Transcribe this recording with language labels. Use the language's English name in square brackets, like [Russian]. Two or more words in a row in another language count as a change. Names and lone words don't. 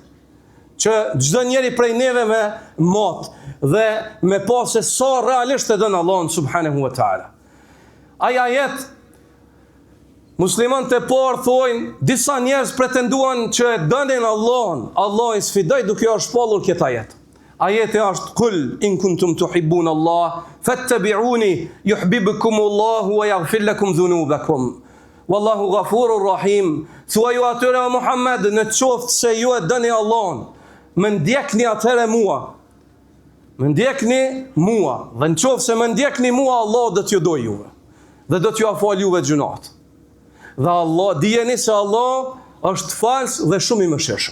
[Albanian] Që çdo njeri prej neve me mot dhe me pa se sa realisht e don Allahun [Arabic] سبحانه وتعالى. [Albanian] Ai ajet muslimanët e parë thojnë, disa njerëz pretenduan që e donin Allahun, Allah i sfidoi duke u shpallur këtë ajet. Ajeti është: [Arabic] "قل إن كنتم تحبون الله فاتبعوني يحببكم الله ويغفر لكم ذنوبكم. والله غفور رحيم." [Albanian] Thuaju atyre o Muhammed, në qoftë se ju e doni Allahun, më ndjekni atëherë mua. Më ndjekni mua. Dhe në qoftë se më ndjekni mua, Allah do t'ju doj juve. Dhe do t'ju afal juve gjunat. Dhe Allah, dijeni se Allah është fals dhe shumë i mëshirshëm.